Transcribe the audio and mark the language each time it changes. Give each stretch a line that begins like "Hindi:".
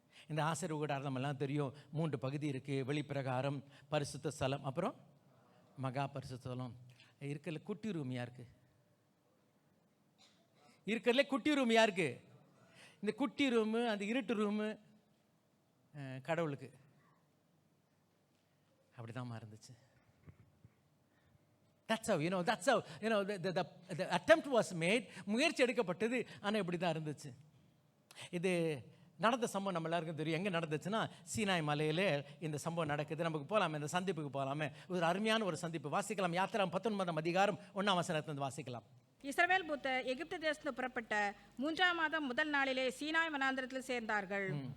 Tamil: இந்த ஆசரிப்பு கூடாரம் நம்மெல்லாம் தெரியும், 3 பகுதி இருக்குது. வெளிப்பிரகாரம், பரிசுத்த ஸ்தலம், அப்புறம் மகா பரிசுத்த ஸ்தலம். இருக்கிறதுல குட்டி ரூம் யாருக்கு? இருக்கிறதுல குட்டி ரூம் யாருக்கு? இந்த குட்டி ரூமு, அந்த இருட்டு ரூமு கடவுளுக்கு. அப்படிதான் இருந்துச்சு.
English: That's how the attempt was made.
Tamil: முயற்சி எடுக்கப்பட்டது, ஆனால் இப்படி தான் இருந்துச்சு. இது நடந்த சம்பவம் நம்ம எல்லாருக்கும் தெரியும். எங்கே நடந்துச்சுன்னா, சீனாய் மலையிலே இந்த சம்பவம் நடக்குது. நமக்கு போகலாமே, இந்த சந்திப்புக்கு போகலாமே. ஒரு அருமையான ஒரு சந்திப்பு. வாசிக்கலாம். யாத்திராம் 19ஆம் அதிகாரம் 1ஆம் வசனத்திலிருந்து வாசிக்கலாம். இஸ்ரவேல் புத்தர் எகிப்து தேசத்தில் புறப்பட்ட 3ஆம் மாதம் முதல் நாளிலே சீனாய் வனாந்தரத்தில் சேர்ந்தார்கள்.